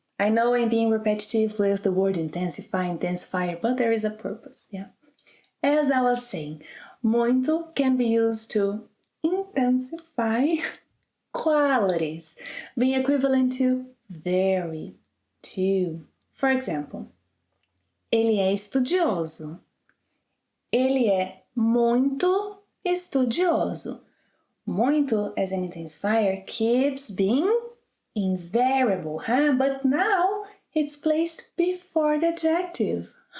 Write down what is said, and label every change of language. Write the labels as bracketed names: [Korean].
[English] I know I'm being repetitive with the word intensifier, but there is a purpose, yeah? As I was saying, muito can be used to intensify qualities, being equivalent to very, to. For example, [Portuguese] ele é estudioso. Ele é muito estudioso. [English] Muito, as an intensifier, keeps being invariable, but now it's placed before the adjective.